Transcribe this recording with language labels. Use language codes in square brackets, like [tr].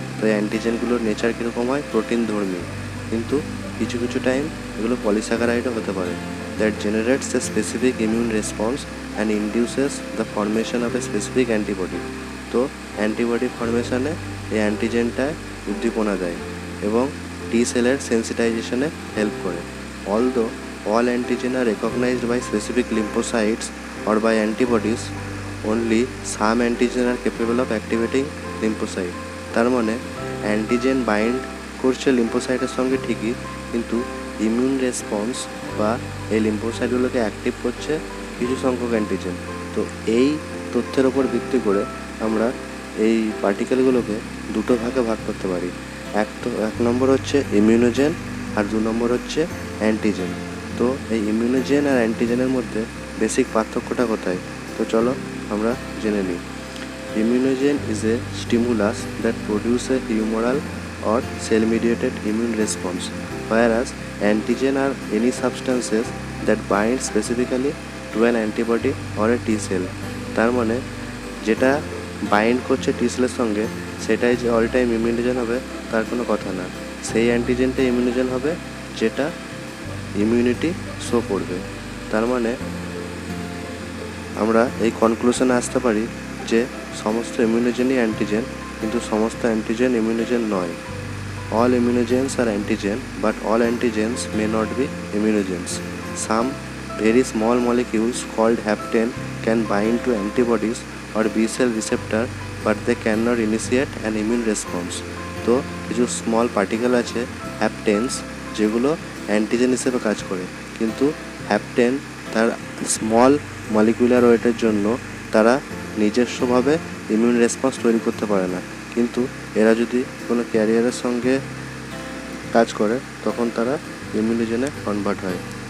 [bn] তো এই অ্যান্টিজেনগুলোর নেচার কীরকম হয়? প্রোটিন ধর্মী, কিন্তু কিছু কিছু টাইম এগুলো পলিস্যাকারাইডও হতে পারে। [en] That generates a specific immune response and induces the formation of a specific antibody. [bn] তো অ্যান্টিবডি ফর্মেশনে এই অ্যান্টিজেনটায় উদ্দীপনা দেয় এবং টি সেলের সেন্সিটাইজেশনে হেল্প করে। [en] Although all antigen are recognized by specific lymphocytes or by antibodies, only some antigen are capable of activating lymphocyte. [bn] তার মানে antigen bind করছে লিম্ফোসাইটের সঙ্গে ঠিকই, কিন্তু ইমিউন রেসপন্স বা এই লিম্ফোসাইটগুলোকে অ্যাক্টিভ করছে কিছু সংখ্যক অ্যান্টিজেন। তো এই তথ্যের ওপর ভিত্তি করে আমরা এই পার্টিকেলগুলোকে দুটো ভাগে ভাগ করতে পারি। এক নম্বর হচ্ছে ইমিউনোজেন আর 2 নম্বর হচ্ছে অ্যান্টিজেন। তো এই ইমিউনোজেন আর অ্যান্টিজেনের মধ্যে বেসিক পার্থক্যটা কোথায়? তো চলো আমরা জেনে নিই। [en] Immunogen is a stimulus that produce a humoral or cell-mediated immune response, whereas antigen are any substances that bind specifically to an antibody or a T cell. [bn] তার মানে যেটা বাইন্ড করছে টি সেলের সঙ্গে সেটাই যে অল টাইম ইমিউনোজেন হবে তার কোনো কথা না। সেই অ্যান্টিজেনটা ইমিউনোজেন হবে যেটা ইমিউনিটি শো করবে। তার মানে আমরা এই কনক্লুশনে আসতে পারি যে সমস্ত ইমিউনোজেনই অ্যান্টিজেন, কিন্তু সমস্ত অ্যান্টিজেন ইমিউনোজেন নয়। [en] All immunogens are antigen, but all antigens may not be immunogens. Some very small molecules called hapten can bind to antibodies or B cell receptor, but they cannot initiate an immune response. [bn] তো কিছু small particle আছে হ্যাপটেন্স, যেগুলো antigen হিসেবে কাজ করে, কিন্তু heptane তার small molecular ওয়েটের জন্য তারা নিজস্বভাবে ইমিউন রেসপন্স তৈরি করতে পারে না। কিন্তু এরা যদি কোনো ক্যারিয়ারের সঙ্গে কাজ করে তখন তারা ইমিউনোজেনে কনভার্ট হয়।